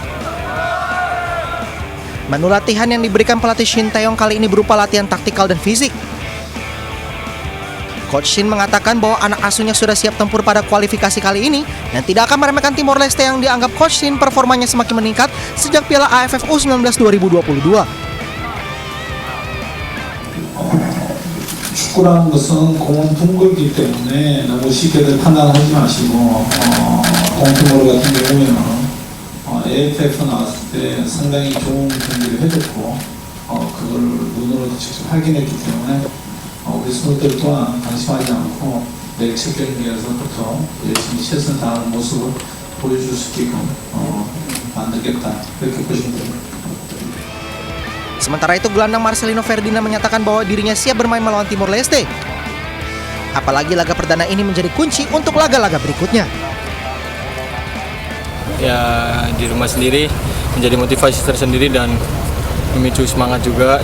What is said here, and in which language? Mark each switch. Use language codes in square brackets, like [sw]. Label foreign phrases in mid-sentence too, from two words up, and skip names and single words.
[id] Menu latihan yang diberikan pelatih Shin Taeyong kali ini berupa latihan taktikal dan fisik. Coach Shin mengatakan bahwa anak asuhnya sudah siap tempur pada kualifikasi kali ini dan tidak akan meremehkan Timor Leste yang dianggap Coach Shin performanya semakin meningkat sejak Piala AFF U19 2022. [ko] 축구라는 것은 공은 둥글기 때문에 너무 쉽게들 판단하지 마시고 동티모르 같은 경우에는 AFF 나왔을 때 상당히 좋은 경기를 해줬고 그걸 눈으로 직접 확인했기 때문에 우리 선수들 또한 방심하지 않고 내일 첫 경기에서부터 열심히 최선을 다하는 모습을 보여줄 수 있게끔 만들겠다 이렇게 보시면 됩니다. [id] Sementara itu, gelandang Marcelino Ferdinand menyatakan bahwa dirinya siap bermain melawan Timor Leste. Apalagi laga perdana ini menjadi kunci untuk laga-laga berikutnya. Ya, di rumah sendiri menjadi motivasi tersendiri dan memicu semangat juga.